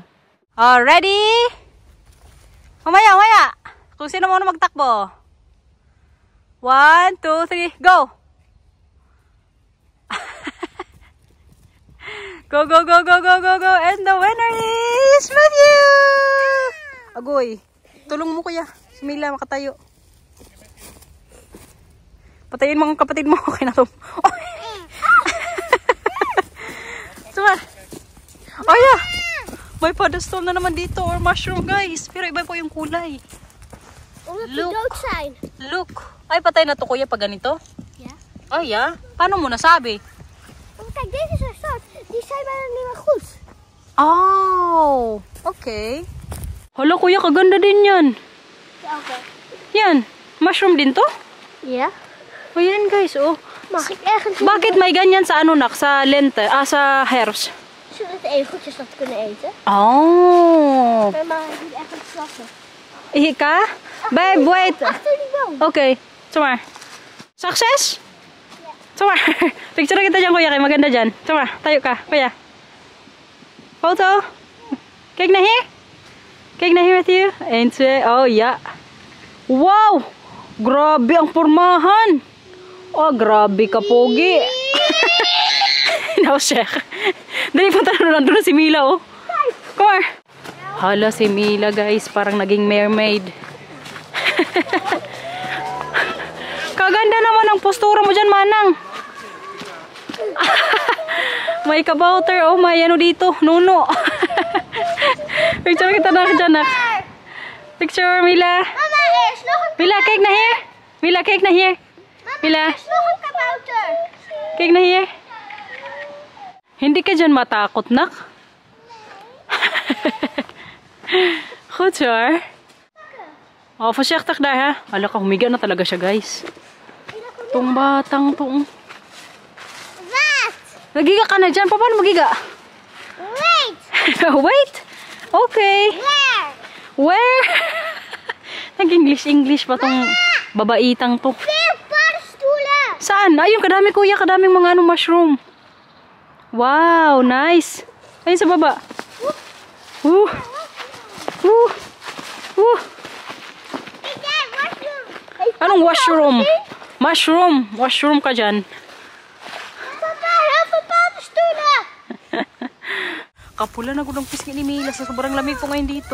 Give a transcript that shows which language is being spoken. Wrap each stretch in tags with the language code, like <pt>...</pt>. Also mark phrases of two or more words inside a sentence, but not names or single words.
<tl>Ready? Mamaya. Kung sino mo na magtakbo.</tl> <en>1, 2, 3, go! Go, go, go, go, go, go, go. And the winner is Matthew!</en> <tl>Agoy. Tulong mo kuya. Si Mila makatayo. Patayin mo ang kapatid mo. Okay na to. Oh. Suma.</tl> <en>Oh yeah.</en> <tl>May pedestal na naman dito or mushroom guys. Pero iba po yung kulay.</tl> <en>Look. Look.</en> <tl>Ay patay na to kuya pag ganito.</tl> <nl>Ja.</nl> <en>Oh yeah.</en> <tl>Paano mo nasabi?</tl> <nl>Oh, kijk, deze is er zwart. Die zijn bijna niet meer goed.</nl> <en>Oh. Okay.</en> <tl>Hala kuya kaganda din yan.</tl> <nl>Ja, oké.</nl> <tl>Yan. Mushroom din to?</tl> <nl>Ja.</nl> <tl>O yan guys, oh.</tl> <nl>Mag ik ergens...</nl> <tl>Bakit may ganyan sa ano nak? Sa lente? Sa herbs?</tl> <nl>Zodat we even goedjes dat kunnen eten. Oh. Maar niet ergens slassen.</nl> <en>Ika? Babe, wait.</en> <nl>Achter die boom.</nl> <en>Okay. Sumar. Success? Sumar.</en> <tl>Picture kita dyan kuya, kay maganda dyan. Sumar, tayo ka, kuya. Photo.</tl> <nl>Kijk naar hier. Kijk naar hier</nl> <en>with you.</en> <nl>1, 2. Oh, ja.</nl> <tl>Wow! Grabe ang pormahan. Oh, grabe ka, pogi. Naushek. Dali punta na nandun na si Mila, oh.</tl> <en>Come on.</en> <tl>Hala, si Mila, guys. Parang naging mermaid. Kaganda naman ang postura mo dyan, Manang. May kabouter. Oh, may ano dito. Nuno. Picture kita na dyan, nak.</tl> <en>Picture, Mila.</en> <tl>Mama,</tl> <nl>er is nog een... Mila, kijk naar hier. Mila, kijk naar hier. Mila, Er is nog een kabouter. kijk naar hier.</nl> <tl>Hindi ka dyan matakot, nak?</tl> <nl>Goed zo, hoor. Oh, voorzichtig daar,</nl> <tl>ha. Hala ka, humiga na talaga siya, guys. Tong batang tong.</tl> <nl>Wat?</nl> <tl>Nagiga ka na dyan. Paano magiga?</tl> <en>Wait. Wait. Okay. Where? Where?</en> <tl>Nag-English pa tong babaitang to.</tl> <nl>Weer paddenstoelen.</nl> <tl>Saan? Ayun, kadami kuya, kadaming mga ano, mushroom.</tl> <en>Wow, nice.</en> <tl>Ayun sa baba. Uh.</tl> <nl>Kijk daar,</nl> <en>mushroom.</en> <tl>Anong washroom? Mushroom. Washroom ka dyan.</tl> <nl>Papa, heel veel paddenstoelen.</nl> <tl>Kapula na gudang pisngi ni Mila sa sobrang lamig po ngayon dito.</tl>